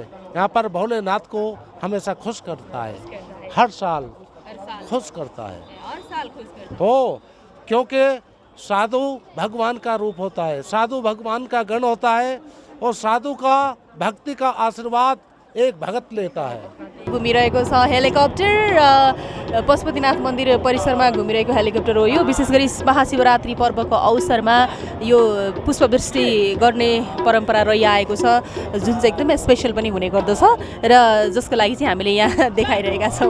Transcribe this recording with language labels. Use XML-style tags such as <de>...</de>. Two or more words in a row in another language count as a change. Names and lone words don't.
<hi>यहाँ पर भोलेनाथ को हमेशा खुश करता है, हर साल खुश करता है। हर साल खुश करता है। हो, क्योंकि साधु भगवान का रूप होता है, साधु भगवान का गण होता है, और साधु का भक्ति का आशीर्वाद एक भगत लेता है।</hi> <ne>घुमिरहेको छ हेलिकप्टर पशुपतिनाथ मन्दिर परिसरमा घुमिरहेको हेलिकप्टर हो यो। विशेष गरी महाशिवरात्रि पर्वको अवसरमा यो पुष्पवृष्टि गर्ने परम्परा रहिआएको छ, जुन चाहिँ एकदमै स्पेसल पनि हुने गर्दछ र जसको लागि चाहिँ हामीले यहाँ देखाइरहेका छौँ।</ne>